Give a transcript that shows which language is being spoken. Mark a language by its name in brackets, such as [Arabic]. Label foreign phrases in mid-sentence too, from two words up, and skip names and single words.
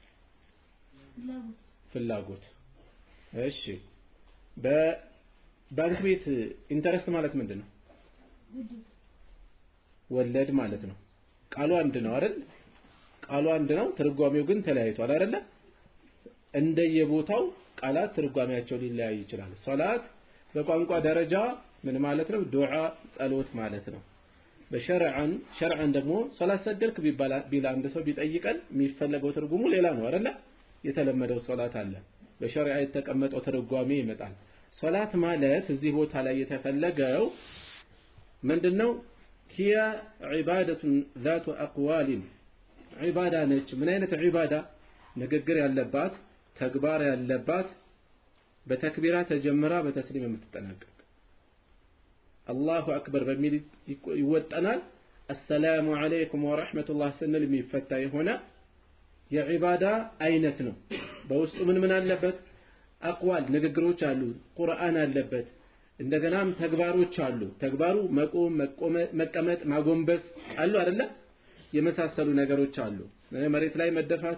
[Amharic] ፍላጎት እሺ በባንክ ቤት ኢንተረስት ማለት ምንድነው ወለድ ማለት ነው ቃሉ አንድ ነው አይደል ቃሉ አንድ ነው ትርጓሜው ግን ተለያይቷል አይደለ እንደየቦታው ቃላት ትርጓሜያቸው ሊለያይ ይችላል ሶላት በቋንቋ ደረጃ ምን ማለት ነው ዱዓ ጸሎት ማለት ነው በሸርዓን ደግሞ ሶላት ሰገድክ ቢል አንድ ሰው ቢጠይቀን የሚፈለገው ትርጉሙ ሌላ ነው አይደለ የተለመደው ሶላት አለ በሸርዓ የተቀመጠው ትርጓሜ ይመጣል ሶላት ማለት እዚህ ቦታ ላይ የተፈለገው ምንድነው [Arabic] هي عبادة ذات أقوال عبادة [Amharic] ነች ምን አይነት ዒባዳ ንግግር ያለባት ተግባር ያለባት በተክቢራ ተጀምራ በተስሊም የምትጠናቀቅ [Arabic] الله أكبر [Amharic] በሚል ይወጣናል [Arabic] السلام عليكم ورحمة الله [Amharic] ስንል የሚፈታ የሆነ የዒባዳ አይነት ነው በውስጡ ምን አለበት አቅዋል ንግግሮች አሉ ቁርአን አለበት እንደገናም ተግባሮች አሉ ተግባሩ መቆም መቀመጥ ማጎንበስ አሉ አይደለ የመሳሰሉ ነገሮች አሉ መሬት ላይ መደፋት